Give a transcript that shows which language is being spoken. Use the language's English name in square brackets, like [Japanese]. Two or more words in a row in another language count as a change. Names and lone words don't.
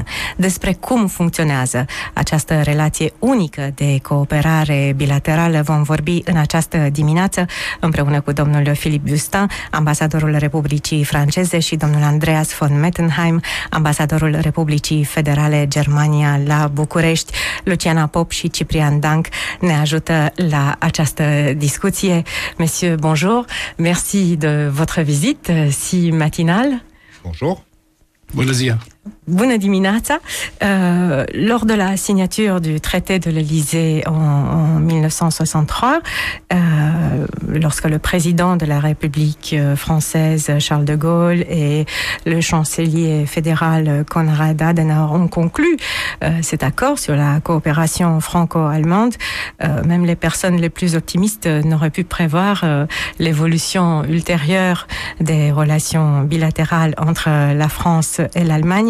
[Romanian] Despre cum funcționează această relație unică de cooperare bilaterală vom vorbi în această dimineață împreună cu domnul Philippe Bustin, ambasadorul Republicii Franceze, și domnul Andreas von Mettenheim, ambasadorul Republicii Federale Germania la București. Luciana Pop și Ciprian Danc ne ajută la această discuție. [French] Messieurs, bonjour. Merci de votre visite si matinale. Bonjour. [Romanian] Bună ziua. Bună dimineața! [French] Lors de la signature du traité de l'Élysée en 1963, lorsque le président de la République française, Charles de Gaulle, et le chancelier fédéral Konrad Adenauer ont conclu cet accord sur la coopération franco-allemande, même les personnes les plus optimistes n'auraient pu prévoir l'évolution ultérieure des relations bilatérales entre la France et l'Allemagne.